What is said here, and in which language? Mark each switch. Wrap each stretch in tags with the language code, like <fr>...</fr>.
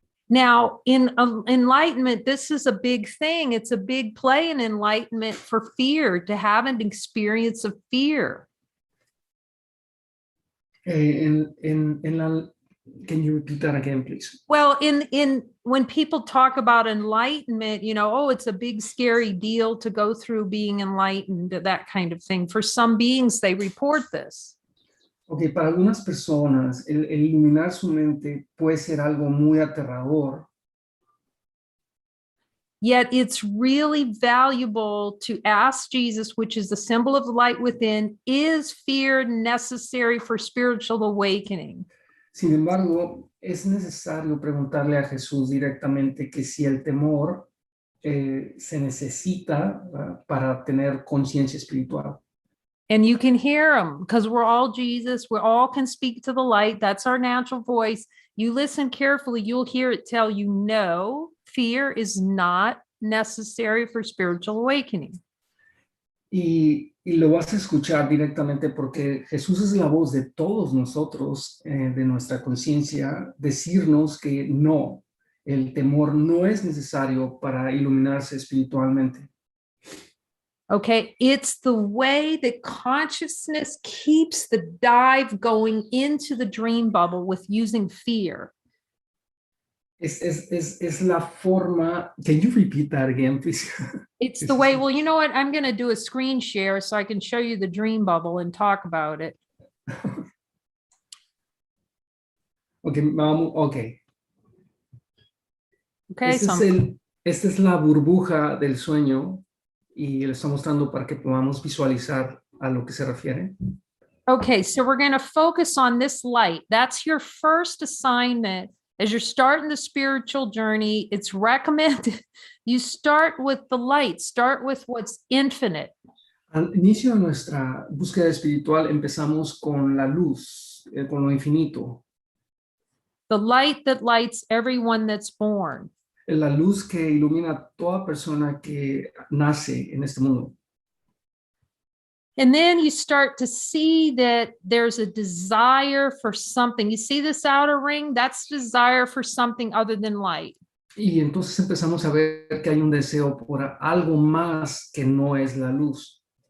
<en>Now, in enlightenment, this is a big thing. It's a big play in enlightenment for fear, to have an experience of fear. Can you repeat that again, please? Well, in when people talk about enlightenment, oh, it's a big scary deal to go through being enlightened, that kind of thing. For some beings, they report this.</en> <es>Ok, para algunas personas, el iluminar su mente puede ser algo muy aterrador.</es> <en>Yet it's really valuable to ask Jesus, which is the symbol of the light within, is fear necessary for spiritual awakening?</en> <es>Sin embargo, es necesario preguntarle a Jesús directamente que si el temor se necesita para tener conciencia espiritual.</es> <en>And you can hear him because we're all Jesus. We all can speak to the light. That's our natural voice. You listen carefully, you'll hear it tell you, no, fear is not necessary for spiritual awakening.</en> <es>Y lo vas a escuchar directamente porque Jesús es la voz de todos nosotros, de nuestra conciencia, decirnos que no, el temor no es necesario para iluminarse espiritualmente.</es> <en>Okay, it's the way that consciousness keeps the dive going into the dream bubble with using fear.</en> <es>Es la forma.</es> <en>Can you repeat that again, please? It's the way, well, you know what? I'm going to do a screen share so I can show you the dream bubble and talk about it.</en> <es>Okay, vamos, okay. Okay, Esta es la burbuja del sueño y le está mostrando para que podamos visualizar a lo que se refiere.</es> <en>Okay, so we're going to focus on this light. That's your first assignment. As you're starting the spiritual journey, it's recommended you start with the light, start with what's infinite.</en> <es>Al inicio de nuestra búsqueda espiritual empezamos con la luz, con lo infinito.</es> <en>The light that lights everyone that's born.</en> <es>La luz que ilumina a toda persona que nace en este mundo.</es> <en>And then you start to see that there's a desire for something. You see this outer ring? That's desire for something other than light.</en> <es>Y entonces empezamos a ver que hay un deseo por algo más que no es la luz.</es>